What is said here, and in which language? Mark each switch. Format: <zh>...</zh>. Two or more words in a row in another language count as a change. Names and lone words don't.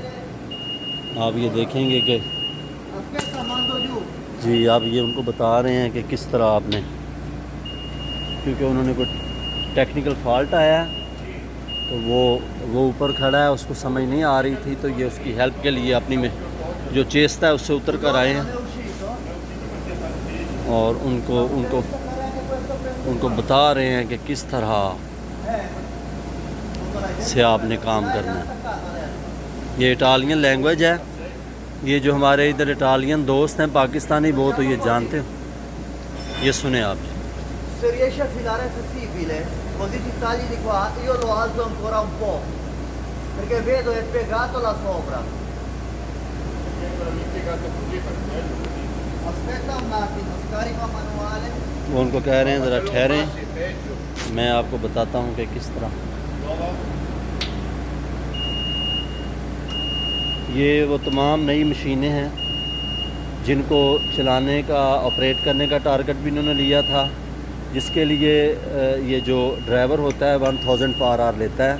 <ur>آپ یہ دیکھیں گے کہ جی آپ یہ ان کو بتا رہے ہیں کہ کس طرح آپ نے، کیونکہ انہوں نے کوئی</ur> <en>technical fault</en> <ur>آیا ہے تو وہ اوپر کھڑا ہے، اس کو سمجھ نہیں آ رہی تھی تو یہ اس کی ہیلپ کے لیے اپنی میں جو چیستا ہے اس سے اتر کر آئے ہیں اور ان کو بتا رہے ہیں کہ کس طرح سے آپ نے کام کرنا ہے. یہ</ur> <en>Italian language</en> <ur>ہے. یہ جو ہمارے ادھر اٹالین دوست ہیں پاکستانی وہ تو یہ جانتے ہیں. یہ سنیں آپ.</ur> <it>Se riesce a filare sensibile, così ti tagli di qua, io lo alzo ancora un po', perché vedo è piegato là sopra. Aspetta un attimo, scarico manuale.</it> <ur>وہ ان کو کہہ رہے ہیں ذرا ٹھہریں، میں آپ کو بتاتا ہوں کہ کس طرح. یہ وہ تمام نئی مشینیں ہیں جن کو چلانے کا، آپریٹ کرنے کا ٹارگٹ بھی انہوں نے لیا تھا، جس کے لیے یہ جو ڈرائیور ہوتا ہے 1000</ur> <en>per hour</en> <ur>لیتا ہے.</ur>